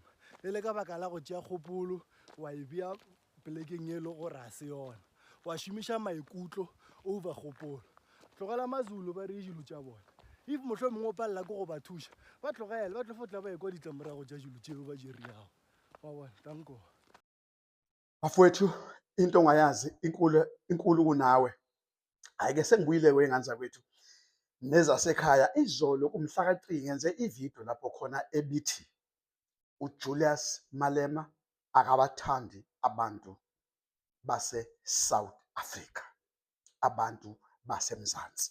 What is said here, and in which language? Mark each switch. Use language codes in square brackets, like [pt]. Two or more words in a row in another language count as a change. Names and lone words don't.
[nso] E le ka baka la go tšea kgopolo wa e bea plekeng e le gore a se yona, wa šomiša maikutlo over kgopolo. Tlogela Mazulu ba re dilo tša bona, if mohlwe mongwe o palela ke go ba thuša ba tlogele, ba tlo fotla ba ekwa ditlamorago tša dilo tšeo ba di riago. Wa bona, tanko [zu] Bafowethu, into ongayazi inkulu kunawe. Hayi-ke sengibuyile kwey'ngane zakwethu nezasekhaya. Izolo kumhla ka-3 ngenze ividiyo lapho khona ebithi uJulius Malema akabathandi abantu base-South Africa, abantu baseMzansi.